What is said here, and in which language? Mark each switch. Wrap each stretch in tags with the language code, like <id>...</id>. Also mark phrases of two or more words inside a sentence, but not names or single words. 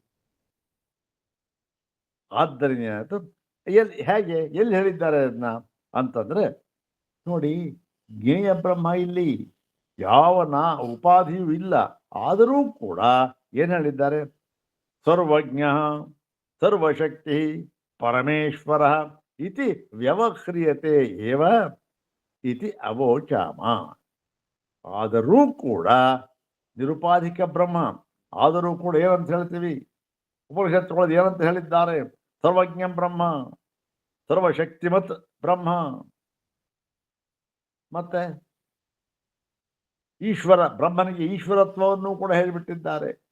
<kn>ಆದ್ದರಿಂದ ಹೇಗೆ, ಎಲ್ಲಿ ಹೇಳಿದ್ದಾರೆ ಅದನ್ನ ಅಂತಂದ್ರೆ ನೋಡಿ, ಜ್ಞೇಯ ಬ್ರಹ್ಮ ಇಲ್ಲಿ ಯಾವ ಉಪಾಧಿಯೂ ಇಲ್ಲ, ಆದರೂ ಕೂಡ ಏನು ಹೇಳಿದ್ದಾರೆ?</kn> <sa>ಸರ್ವಜ್ಞ ಸರ್ವಶಕ್ತಿ ಪರಮೇಶ್ವರ ಇತಿ ವ್ಯವಹ್ರಿಯತೆ ಏವ ಇತಿ ಅವೋಚಾಮ.</sa> <kn>ಆದರೂ ಕೂಡ ನಿರುಪಾಧಿಕ ಬ್ರಹ್ಮ, ಆದರೂ ಕೂಡ ಏನಂತ ಹೇಳ್ತೀವಿ? ಉಪನಿಷತ್ತುಗಳು ಏನಂತ ಹೇಳಿದ್ದಾರೆ? ಸರ್ವಜ್ಞ ಬ್ರಹ್ಮ, ಸರ್ವಶಕ್ತಿಮತ್ ಬ್ರಹ್ಮ, ಮತ್ತೆ ಈಶ್ವರ, ಬ್ರಹ್ಮನಿಗೆ ಈಶ್ವರತ್ವವನ್ನು ಕೂಡ ಹೇಳಿಬಿಟ್ಟಿದ್ದಾರೆ.</kn>